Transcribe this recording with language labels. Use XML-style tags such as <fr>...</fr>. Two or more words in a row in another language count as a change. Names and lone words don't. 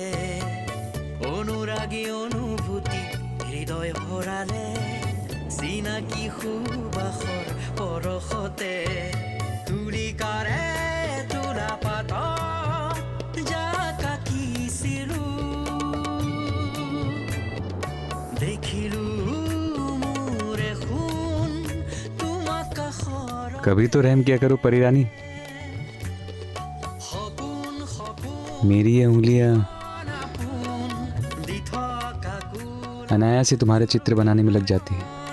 <as>অনুৰাগী অনুভূতি হৃদয় ভৰালে, চিনাকি সুবাসৰ পৰশতে। তুলিকাৰে তোলা পাতত যাক আঁকিছিলো, দেখিলো</as> <hi>कभी तो रहम किया करो परी रानी। मेरी ये उंगलियां अनायास ही तुम्हारे चित्र बनाने में लग जाती है।</hi>